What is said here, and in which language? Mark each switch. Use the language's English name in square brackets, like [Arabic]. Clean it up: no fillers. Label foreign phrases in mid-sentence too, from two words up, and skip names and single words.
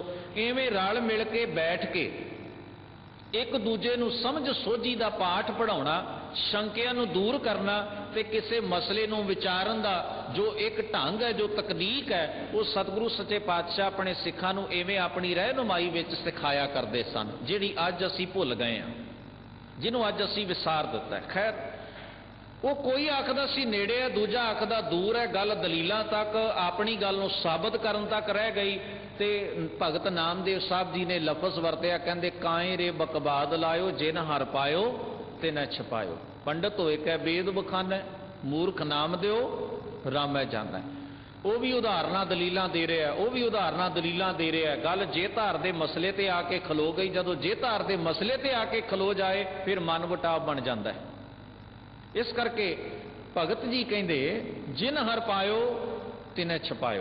[Punjabi] ਇਵੇਂ ਰਲ ਮਿਲ ਕੇ ਬੈਠ ਕੇ ਇੱਕ ਦੂਜੇ ਨੂੰ ਸਮਝ ਸੋਝੀ ਦਾ ਪਾਠ ਪੜ੍ਹਾਉਣਾ, ਸ਼ੰਕਿਆਂ ਨੂੰ ਦੂਰ ਕਰਨਾ ਤੇ ਕਿਸੇ ਮਸਲੇ ਨੂੰ ਵਿਚਾਰਨ ਦਾ ਜੋ ਇੱਕ ਢੰਗ ਹੈ, ਜੋ ਤਕਨੀਕ ਹੈ, ਉਹ ਸਤਿਗੁਰੂ ਸੱਚੇ ਪਾਤਸ਼ਾਹ ਆਪਣੇ ਸਿੱਖਾਂ ਨੂੰ ਇਵੇਂ ਆਪਣੀ ਰਹਿਨੁਮਾਈ ਵਿੱਚ ਸਿਖਾਇਆ ਕਰਦੇ ਸਨ, ਜਿਹੜੀ ਅੱਜ ਅਸੀਂ ਭੁੱਲ ਗਏ ਹਾਂ, ਜਿਨ੍ਹੂੰ ਅੱਜ ਅਸੀਂ ਵਿਸਾਰ ਦਿੱਤਾ ਹੈ। ਖ਼ੈਰ ਉਹ ਕੋਈ ਆਖਦਾ ਸੀ ਨੇੜੇ ਹੈ, ਦੂਜਾ ਆਖਦਾ ਦੂਰ ਹੈ, ਗੱਲ ਦਲੀਲਾਂ ਤੱਕ, ਆਪਣੀ ਗੱਲ ਨੂੰ ਸਾਬਤ ਕਰਨ ਤੱਕ ਰਹਿ ਗਈ। ਤੇ ਭਗਤ ਨਾਮਦੇਵ ਸਾਹਿਬ ਜੀ ਨੇ ਲਫ਼ਜ਼ ਵਰਤਿਆ, ਕਹਿੰਦੇ ਕਾਏ ਰੇ ਬਕਬਾਦ ਲਾਇਓ, ਜਿਨ ਹਰ ਪਾਇਓ ਤੇ ਨ ਛਪਾਇਓ। ਪੰਡਿਤ ਹੋਏ ਕੈ ਵੇਦ ਬਖਾਨਾ, ਮੂਰਖ ਨਾਮ ਦਿਓ ਰਾਮੈ ਜਾਨਾ। ਉਹ ਵੀ ਉਦਾਹਰਣਾਂ ਦਲੀਲਾਂ ਦੇ ਰਿਹਾ ਹੈ, ਉਹ ਵੀ ਉਦਾਹਰਣਾਂ ਦਲੀਲਾਂ ਦੇ ਰਿਹਾ ਹੈ। ਗੱਲ ਜੇ ਧਾਰ ਦੇ ਮਸਲੇ ਤੇ ਆ ਕੇ ਖਲੋ ਗਈ, ਜਦੋਂ ਜੇ ਧਾਰ ਦੇ ਮਸਲੇ ਤੇ ਆ ਕੇ ਖਲੋ ਜਾਏ ਫਿਰ ਮਨ ਵਟਾਵ ਬਣ ਜਾਤਾ ਹੈ। ਇਸ ਕਰਕੇ ਭਗਤ ਜੀ ਕਹਿੰਦੇ ਜਿਨ ਹਰ ਪਾਇਓ ਤਿਨੇ ਛਪਾਇਓ।